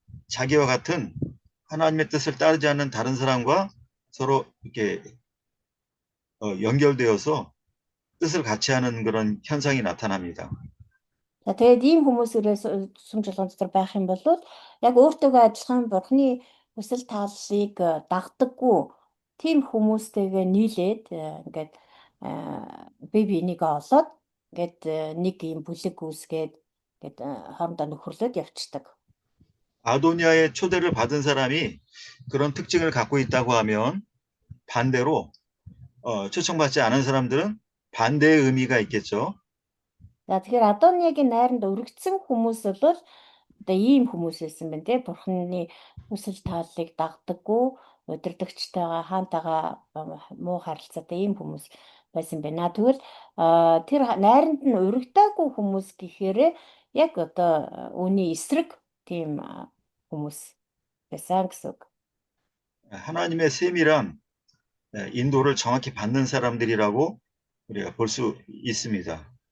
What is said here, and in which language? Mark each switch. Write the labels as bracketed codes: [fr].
[ko] 자기와 같은 하나님의 뜻을 따르지 않는 다른 사람과 서로 이렇게 연결되어서 뜻을 같이 하는 그런 현상이 나타납니다. [mn] За тэгээд ийм хүмүүсээрээ сүм жолоон дотор байх юм бол яг өөртөөгөө адилхан бурхны хүсэл тааллыг дагдаггүй тийм хүмүүстэйгээ нийлээд ингээд бие бинийгээ олоод ингээд нэг ийм бүлэг үүсгээд ингээд хоорондоо нөхөрлөд явцдаг. [ko] 아도니아의 초대를 받은 사람이 그런 특징을 갖고 있다고 하면 반대로 초청받지 않은 사람들은 반대의 의미가 있겠죠. [mn] За тэгэхээр Адониагийн найранд өргөцсөн хүмүүс бол одоо ийм хүмүүс байсан байна те. Бурхны хүсэл тааллыг дагдаггүй, удирдагчтайгаа хаантайгаа муу харилцаатай ийм хүмүүс байсан байна. Тэгвэл тэр найранд нь өргөдөөгүй хүмүүс гэхээр яг одоо үүний эсрэг тийм хүмүүс байсан гэсэн үг. [ko] 하나님의 셈이란 인도를 정확히 받는 사람들이라고 우리가 볼 수 있습니다.